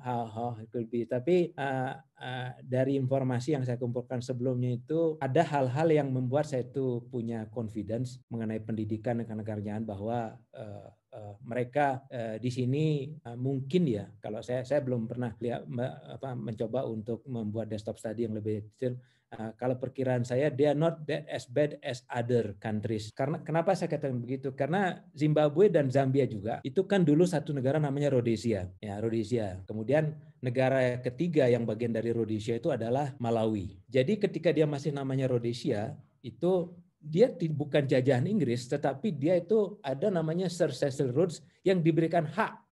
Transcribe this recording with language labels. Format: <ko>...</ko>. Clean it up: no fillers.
<id>How it could be. Tapi dari informasi yang saya kumpulkan sebelumnya itu, ada hal-hal yang membuat saya itu punya confidence mengenai pendidikan dan kenegaraan, bahwa mereka di sini mungkin ya, kalau saya belum pernah mencoba untuk membuat desktop study yang lebih detail.</id> <en>Kalau perkiraan saya, they are not that as bad as other countries.</en> <id>Karena kenapa saya katakan begitu? Karena Zimbabwe dan Zambia juga itu kan dulu satu negara namanya Rhodesia, ya Rhodesia. Kemudian negara ketiga yang bagian dari Rhodesia itu adalah Malawi. Jadi ketika dia masih namanya Rhodesia, itu dia bukan jajahan Inggris, tetapi dia itu ada namanya Sir Cecil Rhodes yang diberikan hak</id>